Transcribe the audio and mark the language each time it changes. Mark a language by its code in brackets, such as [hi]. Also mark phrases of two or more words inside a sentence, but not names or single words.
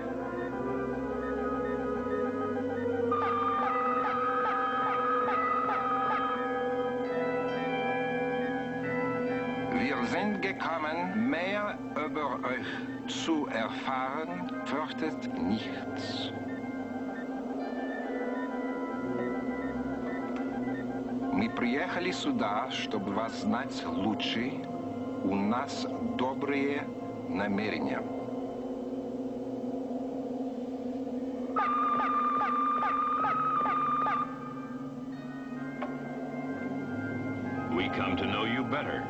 [de] Wir sind gekommen, mehr über euch zu erfahren, fürchtet nichts. [ru] Мы приехали сюда, чтобы вас знать лучше. У нас добрые намерения. [en] We come to know you better.